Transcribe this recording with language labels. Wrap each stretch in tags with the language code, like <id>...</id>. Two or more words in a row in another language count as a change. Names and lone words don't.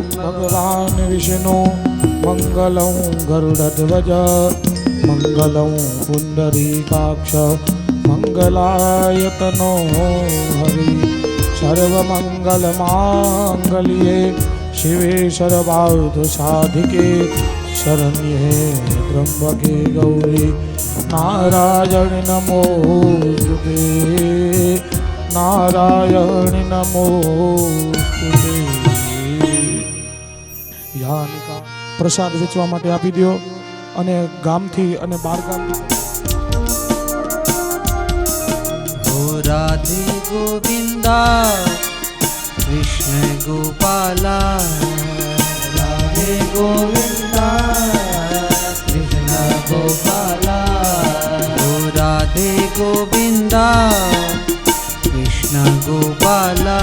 <sa>भगवान विष्णु मंगलं गरुडध्वज, मंगलं पुंडरीकाक्ष, मंगलायतनो हरि, सर्वमंगलमांगल्ये शिवे सर्वार्थ साधिके, शरण्ये त्र्यंबके गौरी नारायण नमोस्तुते नारायण नमोस्तुते।</sa> <gu>યાનિકા પ્રસાદ વેચવા માટે આપી દો અને ગામથી અને બાર ગામથી</gu> <hi>राधे गोविंदा कृष्ण गोपाला राधे गोविंदा कृष्ण गोपाला ओ राधे गोविंदा कृष्ण गोपाला</hi>